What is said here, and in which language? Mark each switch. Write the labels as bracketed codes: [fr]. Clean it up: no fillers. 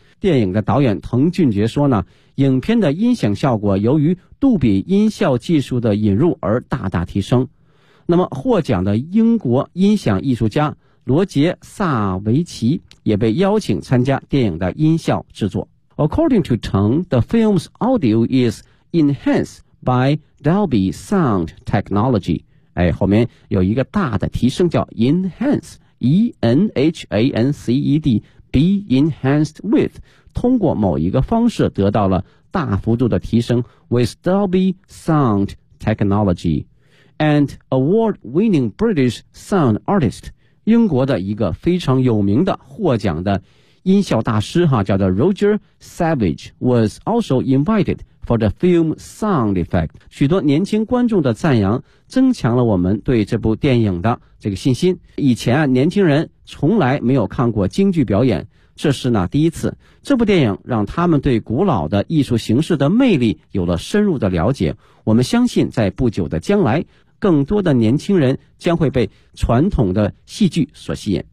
[zh] 电影的导演滕俊杰说呢，影片的音响效果由于杜比音效技术的引入而大大提升。那么获奖的英国音响艺术家罗杰·萨维奇也被邀请参加电影的音效制作。 [en] According to Tung, the film's audio is enhanced by Dolby Sound Technology, [zh] 哎，后面有一个大的提升叫 [en] enhance, E-N-H-A-N-C-E-D, be enhanced with, [zh] 通过某一个方式得到了大幅度的提升 [en] with Dolby Sound Technology, and award-winning British sound artist, [zh] 英国的一个非常有名的获奖的音效大师哈，叫做 [en] Roger Savage, was also invited for the film sound effect. [zh] 许多年轻观众的赞扬增强了我们对这部电影的这个信心。以前啊，年轻人从来没有看过京剧表演，这是呢第一次。这部电影让他们对古老的艺术形式的魅力有了深入的了解。我们相信在不久的将来，更多的年轻人将会被传统的戏剧所吸引。